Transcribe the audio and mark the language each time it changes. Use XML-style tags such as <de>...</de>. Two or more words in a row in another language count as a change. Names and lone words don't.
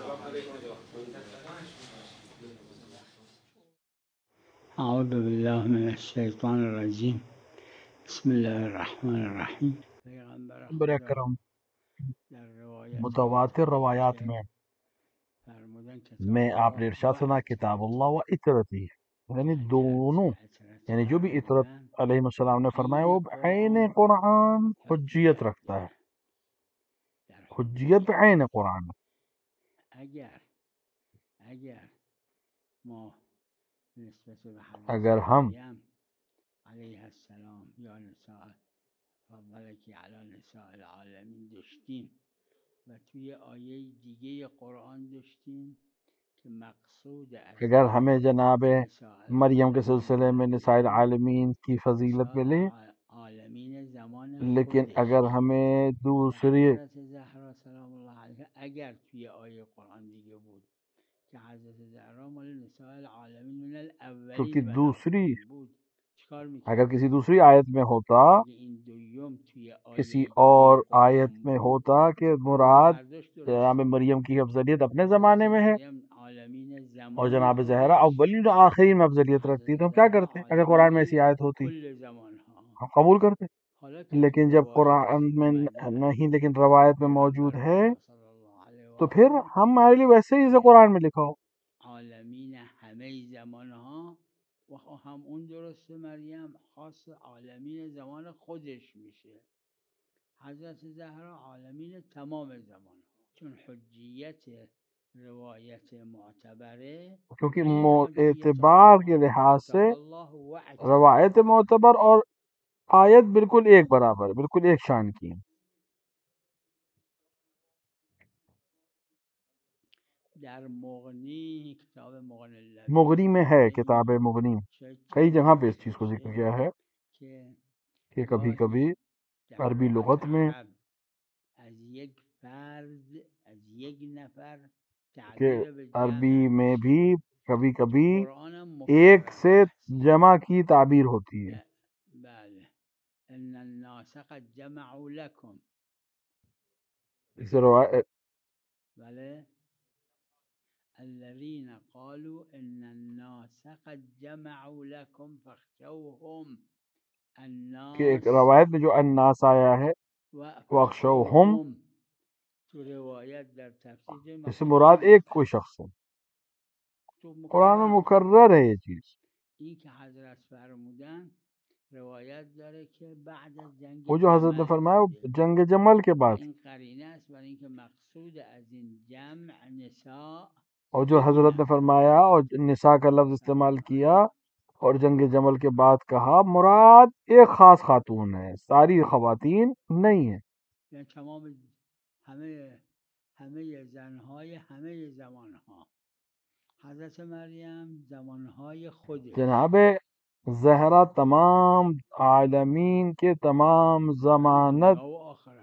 <ar>اعوذ باللہ من الشیطان الرجیم بسم اللہ الرحمن الرحیم</ar> <fa>پیغمبر خدا اکرم در روایت</fa> <ur>متواتر روایات میں</ur> <fa>فرمودن</fa> <ur>آپ نے ارشاد فرمایا</ur> <ar>کتاب اللہ و اطرتی،</ar> <ur>یعنی دونوں، یعنی جو بھی اطرت</ur> <ar>علیہ السلام</ar> <ur>نے فرمایا وہ عین قرآن حجیت رکھتا ہے، حجیت پہ عین قرآن.</ur> <fa>اگر ما نسبت به اگر حضرت</fa> <ur>ہم</ur> <fa>مریم</fa> <ar>علیه السلام یا نساء فضلکی علی نساء العالمین</ar> <fa>داشتیم و توی آیه دیگه قرآن داشتیم که مقصود از</fa> <ur>اگر ہمیں جناب نساء مریم کے العالمین سلسلے میں</ur> <ar>نساء العالمین</ar> <ur>کی فضیلت</ur> <fa>نساء</fa> <ur>ملے،</ur> <fa>عالمین زمان</fa> <ur>لیکن اگر</ur> <fa>خودشه</fa> <ur>ہمیں</ur> <fa>که</fa> <ur>دوسری،</ur> <fa>حضرت زهرا</fa> <ar>سلام الله علیها</ar> <fa>اگر توی آیه قرآن دیگه بود که حضرت زهرا مال</fa> <ar>نساء العالمین من</ar> <ur>کیونکہ</ur> <fa>الاولین</fa> <ur>دوسری</ur> <fa>والاخرین بود چیکار</fa> <ur>اگر</ur> <fa>میکردیم؟</fa> <ur>کسی دوسری آیت میں ہوتا،</ur> <fa>اگه این دویم توی</fa> <ur>کسی</ur> <fa>آیه دیگه</fa> <ur>اور آیت</ur> <fa>قرآن</fa> <ur>میں</ur> <fa>بود ہوتا کہ اون مراد برداشت</fa> <ur>جناب</ur> <fa>درسته.</fa> <ur>مریم کی افضلیت اپنے</ur> <fa>حضرت</fa> <ur>زمانے میں ہے</ur> <fa>مریم عالمین</fa> <ur>اور</ur> <fa>زمان</fa> <ur>جناب زہرا</ur> <fa>خودش</fa> <ur>اولین و آخرین میں افضلیت رکھتی،</ur> <fa>حضرت</fa> <ur>تو ہم کیا</ur> <fa>زهرا</fa> <ur>کرتے اگر قرآن میں</ur> <fa>عالمین</fa> <ur>ایسی آیت ہوتی؟</ur> <fa>کل زمان ها.</fa> <ur>ہم قبول کرتے.</ur> <fa>حالا که تو</fa> <ur>لیکن جب</ur> <fa>روایت</fa> <ur>قرآن میں</ur> <fa>اومده از</fa> <ur>نہیں، لیکن روایت میں موجود</ur> <fa>پیغمبر</fa> <ur>ہے،</ur> <fa>خدا</fa> <ar>صلی اللہ علیه و</ar> <ur>تو پھر</ur> <fa>آله</fa> <ur>ہمارے لیے ویسے ہی جیسے</ur> <fa>که</fa> <ur>قرآن میں لکھا ہو.</ur> <fa>عالمین همه زمان ها و هم اون درسته مریم خاص عالمین زمان خودش میشه. حضرت زهرا عالمین تمام زمان ها چون حجیت روایت معتبره</fa> <ur>کیونکہ</ur> <fa>عین حجیت</fa> <ur>اعتبار کے</ur> <fa>قرآن</fa> <ur>لحاظ سے</ur> <ar>کتاب الله و</ar> <fa>روایت</fa> <ar>اعتراته</ar> <ur>معتبر اور آیت بالکل ایک برابر، بالکل ایک شان کی ہیں.</ur> <fa>در مغنی کتاب مغنی مغنی اللبیب</fa> <ur>میں ہے،</ur> <fa>آیه‌ای</fa> <ur>کتاب مغنی</ur> <fa>شاید</fa> <ur>کئی جگہ پہ اس</ur> <fa>یادتون</fa> <ur>چیز کو ذکر</ur> <fa>باشه</fa> <ur>کیا ہے</ur> <fa>که</fa> <ur>کہ کبھی</ur> <fa>گاهی</fa> <ur>کبھی</ur> <fa>در عربی لغت</fa> <ur>لغت میں</ur> <fa>عرب از یک فرد از یک نفر</fa> <ur>کہ</ur> <fa>تعبیر به</fa> <ur>عربی</ur> <fa>جمع</fa> <ur>میں</ur> <fa>میشه.</fa> <ur>بھی کبھی تو کبھی</ur> <fa>قرآن هم</fa> <ur>ایک</ur> <fa>مکرر</fa> <ur>سے</ur> <fa>هست.</fa> <ur>جمع کی تعبیر ہوتی ہے.</ur> <ar>بله ان الناس قد جمعوا لكم</ar> <ur>اس روایت</ur> <ar>بله الذين قالوا ان الناس قد جمعوا لكم فاخشوهم</ar> <ur>کہ ایک الناس روایت میں جو الناس آیا ہے</ur> <fa>و</fa> <ur>واخشوہم،</ur> <fa>فاخشوهم تو روایت در تفسیر</fa> <ur>اس سے مراد</ur> <fa>مفهوم</fa> <ur>ایک کوئی شخص ہے. تو قرآن میں</ur> <fa>مکرر</fa> <ur>مکرر ہے یہ چیز.</ur> <fa>این که حضرت فرمودن روایت داره که بعد از جنگ</fa> <ur>وہ جو حضرت نے</ur> <fa>جمل</fa> <ur>فرمایا وہ</ur> <fa>بوده</fa> <ur>جنگ جمل کے</ur> <fa>و</fa> <ur>بعد،</ur> <fa>این قرینه است برای اینکه مقصود از این جمع نساء</fa> <ur>اور جو</ur> <fa>یک</fa> <ur>حضرت نے</ur> <fa>نفر</fa> <ur>فرمایا اور نساء کا لفظ استعمال کیا فرمایا اور جنگ جمل کے بعد کہا، مراد ایک خاص خاتون ہے، ساری خواتین نہیں ہیں.</ur> <fa>یعنی تمام همه زنهای همه زمانها حضرت مریم زمانهای خودش</fa> <ur>جناب زہرا تمام عالمین کے تمام ضمانت</ur> <fa>دنیا و آخرت</fa>